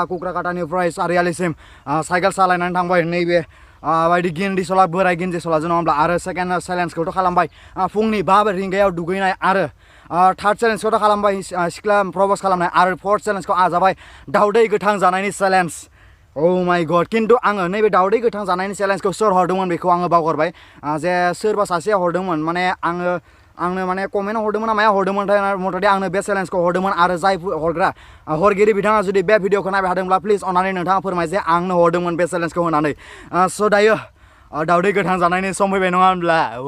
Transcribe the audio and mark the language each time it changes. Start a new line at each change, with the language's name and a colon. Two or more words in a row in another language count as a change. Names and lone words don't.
Bodo: कुक्राकाटानिफ्राय सारियालिसिम साइकेल सालायनानै थांबाय नैबे बायदि गिन्दिसला बोराय गिन्दिसलाजों नङा होनब्ला आरो 2nd चेलेन्जखौथ' खालामबाय फुंनि 5 रिंगायाव दुगैनाय आरो 3rd चेलेन्जखौथ' खालामबाय सिख्ला प्रप'ज खालामनाय आरो 4th चेलेन्जखौ आजाबाय दावदै गोथां जानायनि चेलेन्ज
English: Oh my god
Bodo: किन्तु आङो नैबे दावदै गोथां जानायनि चेलेन्जखौ सोर हरदोंमोन बेखौ आङो बावगारबाय जे सोरबा सासेया हरदोंमोन माने आंनो माने कमेन्ट हरदोंमोन ना माया हरदोंमोनथाय मथथे आंनो बे चेलेन्जखौ हरदोंमोन आरो जाय हरगिरि बिथाङा जुदि बे भिडिअखौ नायबाय थादोंब्ला प्लिज अननानै नोंथाङा फोरमाय जे आंनो हरदोंमोन बे चेलेन्जखौ होनानै स' दायो दावदै गोथां जानायनि सम फैबाय नङा होनब्ला